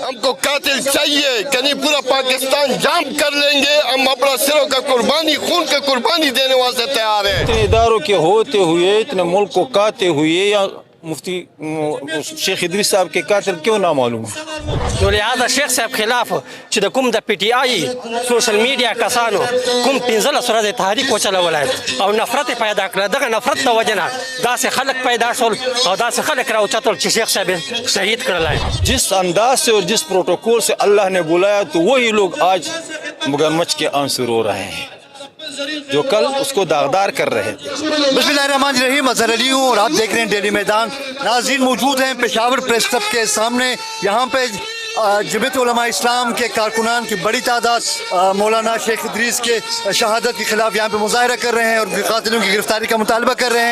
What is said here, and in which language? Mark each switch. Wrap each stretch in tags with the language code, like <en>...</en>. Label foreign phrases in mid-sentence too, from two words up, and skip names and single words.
<ur>ہم کو قاتل چاہیے، کہیں پورا پاکستان جام کر لیں گے، ہم اپنا سروں کا قربانی، خون کا قربانی دینے واسطے تیار ہیں۔ اتنے اداروں کے ہوتے ہوئے، اتنے ملک کو کاتے ہوئے، یا مفتی شیخ ادریس صاحب کے قاتل کیوں نہ معلوم ہے؟</ur> <ps>نو لہذا شیخ صاحب خلاف چې د کوم د پی ټی آی</ps> <en>social media</en> <ps>کسانو کوم 15 ورځې تحریک وچلولی او نفرت پیدا کړه، دغه نفرت د وجه نه داسې خلک پیدا شول او داسې خلک راوچتل چې شیخ صاحب شہید کړلی۔</ps> <ur>جس انداز سے اور جس پروٹوکول سے اللہ نے بلایا تو وہی لوگ آج مگرمچھ کے آنسو رو رہے ہیں جو کل اس کو داغدار کر رہے تھے۔ بسم اللہ الرحمن الرحیم، اظہر علی ہوں اور آپ دیکھ رہے ہیں ڈیلی میدان۔ ناظرین موجود ہیں پشاور پریس کلب کے سامنے، یہاں پہ جمعیت علماء اسلام کے کارکنان کی بڑی تعداد مولانا شیخ ادریس کے شہادت کے خلاف یہاں پہ مظاہرہ کر رہے ہیں اور قاتلوں کی گرفتاری کا مطالبہ کر رہے ہیں۔</ur>